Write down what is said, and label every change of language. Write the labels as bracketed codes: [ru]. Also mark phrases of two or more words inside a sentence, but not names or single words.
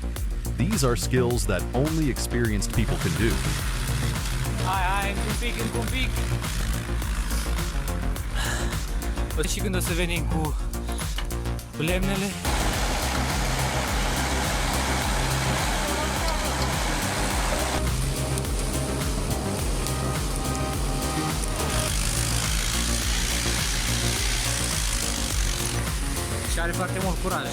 [en] These are skills that only experienced people can do. [ro] Hai, încă un pic. Și când o să venim cu lemnele. Și are foarte mult curaj.